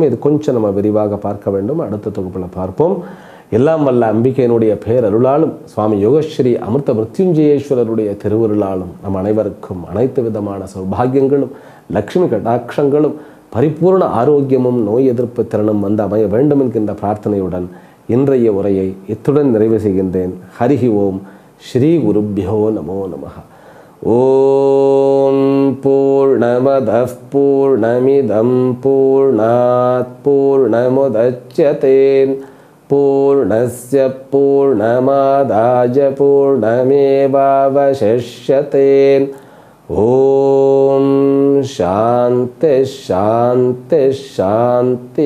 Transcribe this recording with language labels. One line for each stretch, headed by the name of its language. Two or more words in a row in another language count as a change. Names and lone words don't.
Tamil: இது கொஞ்சம் நம்ம விரிவாக பார்க்க வேண்டும், அடுத்த தொகுப்பில் பார்ப்போம். எல்லாம் வல்ல அம்பிகையினுடைய பேரருளாலும் சுவாமி யோகஸ்ரீ அமிர்த மிருத்யுஞ்சயேஸ்வரருடைய திருவருளாலும் நம் அனைவருக்கும் அனைத்து விதமான சௌபாகியங்களும் லக்ஷ்மி கடாட்சங்களும் பரிபூர்ண ஆரோக்கியமும் நோய் எதிர்ப்பு திறனும் வந்து அமைய வேண்டும் என்கின்ற பிரார்த்தனையுடன் இன்றைய உரையை இத்துடன் நிறைவு செய்கின்றேன்.
Sanskrit: हरिः ॐ। श्री गुरुभ्यो नमो नमः. ॐ पूर्णमदः पूर्णमिदं पूर्णात् पूर्णमुदच्यते पूर्णस्य पूर्णमादाय पूर्णमेवावशिष्यते. ॐ शान्ति शान्ति शान्ति.